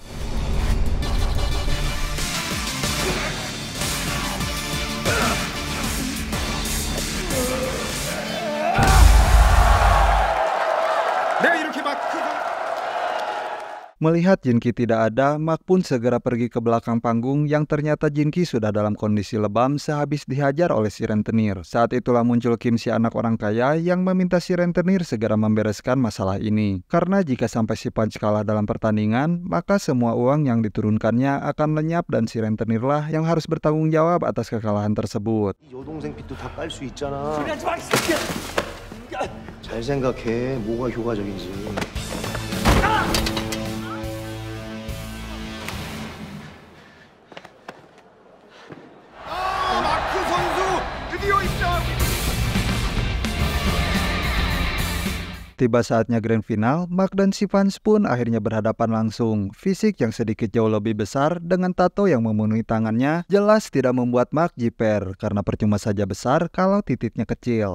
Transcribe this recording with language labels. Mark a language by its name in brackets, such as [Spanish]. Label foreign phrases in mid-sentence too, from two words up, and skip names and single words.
[Indonesian] Melihat Jin-ki tidak ada, Mark pun segera pergi ke belakang panggung yang ternyata Jin-ki sudah dalam kondisi lebam sehabis dihajar oleh si rentenir. Saat itulah muncul Kim, si anak orang kaya yang meminta si rentenir segera membereskan masalah ini. Karena jika sampai si Punch kalah dalam pertandingan, maka semua uang yang diturunkannya akan lenyap dan si rentenirlah yang harus bertanggung jawab atas kekalahan tersebut. [Korean] 여동생 빚도 다 깔 수 있잖아. 잘 생각해. 뭐가 효과적인지. 마크 선수 드디어 입장. [Indonesian] Tiba saatnya [English] grand final, [Indonesian] Mark dan si Punch pun akhirnya berhadapan langsung. Fisik yang sedikit jauh lebih besar dengan tato yang memenuhi tangannya jelas tidak membuat Mark jiper karena percuma saja besar kalau titiknya kecil.